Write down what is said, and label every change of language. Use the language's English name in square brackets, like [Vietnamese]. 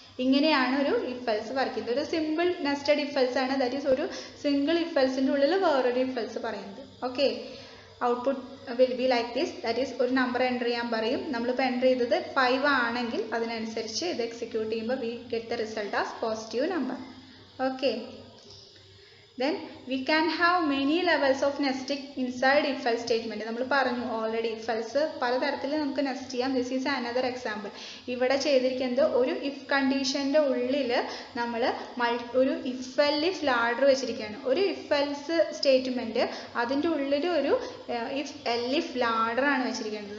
[Malayalam] ഇങ്ങനെയാണ് ഒരു if else work ചെയ്യുന്നത്. ഒരു സിമ്പിൾ നെസ്റ്റഡ് ഇഫ് എൽസ് ആണ്, ദാറ്റ് ഈസ് ഒരു സിംഗിൾ ഇഫ് എൽസിൻ്റെ ഉള്ളിൽ വേറൊരു ഇഫ് എൽസ് പറയുന്നത്. [English] okay, output will be like this, that is [Malayalam] ഒരു നമ്പർ എൻ്റർ ചെയ്യാൻ പറയും. നമ്മളിപ്പോൾ എൻ്റർ ചെയ്തത് 5 ആണെങ്കിൽ അതിനനുസരിച്ച് ഇത് എക്സിക്യൂട്ട് ചെയ്യുമ്പോൾ [English] We get the result as positive number. Okay, then we can have many levels of nesting inside if else statement. [Malayalam] നമ്മൾ പറഞ്ഞു ഓൾറെഡി if else പലതരത്തിൽ നമുക്ക് നെസ്റ്റ് ചെയ്യാം. [English] This is another example. [Malayalam] ഇവിടെ ചെയ്തിരിക്കുന്നത് ഒരു ഇഫ് കണ്ടീഷൻ്റെ ഉള്ളിൽ നമ്മൾ ഒരു ഇഫ് എൽ ഇഫ് ലാഡർ വെച്ചിരിക്കുകയാണ്. ഒരു ഇഫ് എൽസ് സ്റ്റേറ്റ്മെൻറ്റ് അതിൻ്റെ ഉള്ളിൽ ഒരു ഇഫ് എൽ ഇഫ് ലാഡർ ആണ് വെച്ചിരിക്കുന്നത്.